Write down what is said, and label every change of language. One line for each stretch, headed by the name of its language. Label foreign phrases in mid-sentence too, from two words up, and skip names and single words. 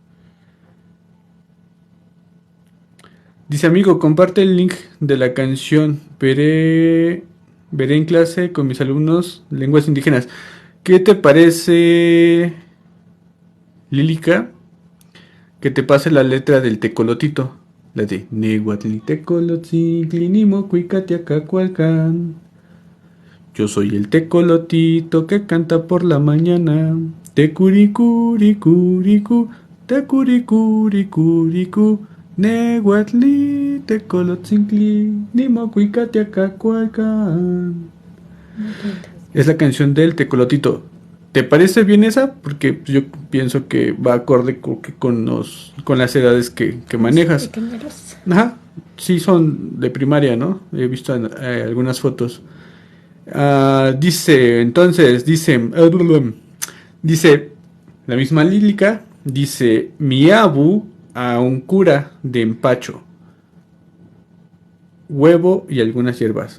Spanish: Dice: amigo, comparte el link de la canción. Veré en clase con mis alumnos lenguas indígenas. ¿Qué te parece, Lílica, que te pase la letra del tecolotito? La de
Nahuatl languages: Nehuatl tecolotzinimo cuicatiacacualcan.
Spanish: Yo soy el tecolotito que canta por la mañana. Tecuricuricuricu, tecuricuricuricu.
Nahuatl languages: Nehuatli tecolotzincli nimo cuicatiacacualcan.
Spanish: Es la canción del Tecolotito. ¿Te parece bien esa? Porque yo pienso que va acorde con las edades que manejas. Pequeñeros. Ajá, sí son de primaria, ¿no? He visto algunas fotos. Dice la misma lírica, dice, mi abu a un cura de empacho, huevo y algunas hierbas.